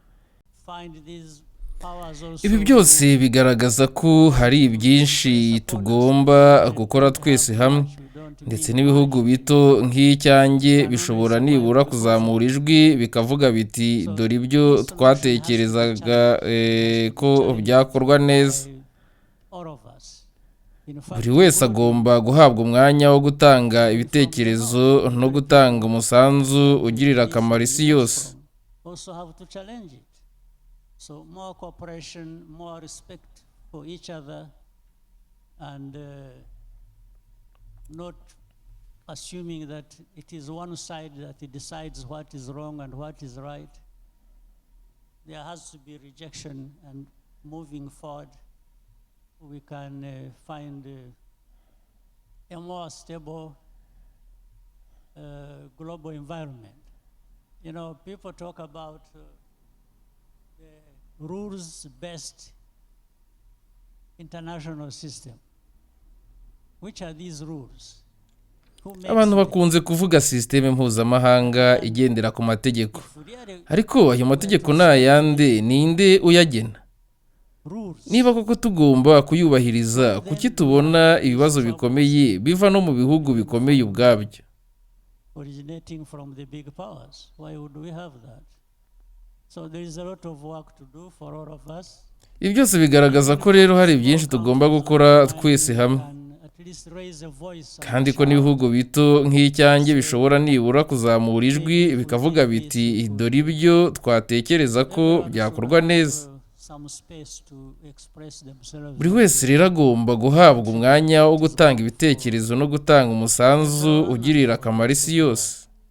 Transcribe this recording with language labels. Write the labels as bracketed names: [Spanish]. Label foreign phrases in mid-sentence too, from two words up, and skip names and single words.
[Kinyarwanda] Ibi byose bigaragaza ko hari byinshi tugomba gukora twese hamwe, ndetse n'ibihugu bito nk'icyanjye bishobora nibura kuzamura ijwi bikavuga biti dore ibyo twatekerezaga ko byakorwa neza. Buri wese agomba guhabwa umwanya wo gutanga ibitekerezo no gutanga umusanzu ugirira akamaro isi yose. [English] So more cooperation, more respect for each other, and not assuming that it is one side that decides what is wrong and what is right. There has to be rejection, and moving forward, we can find a more stable global environment. You know, people talk about the rules-based international system. Which are these rules? [Kinyarwanda] abantu bakunze kuvuga sisiteme mpuzamahanga igendera ku mategeko, ariko ayo mategeko ni ayande, ninde uyagena? Niba koko tugomba kuyubahiriza, kuki tubona ibibazo bikomeye biva no mu bihugu bikomeye ubwabyo? [English] Originating from the big powers. Why would we have that? So there is a lot of work to do for all of us. [Kinyarwanda] Ibi byose bigaragaza ko rero hari byinshi tugomba gukora twese hamwe, kandi ko n'ibihugu bito nk'icyanjye bishobora nibura kuzamura ijwi bikavuga biti dore ibyo twatekereza ko byakorwa neza. Buri wese rero agomba guhabwa umwanya wo gutanga ibitekerezo no gutanga umusanzu ugirira akamaro isi yose.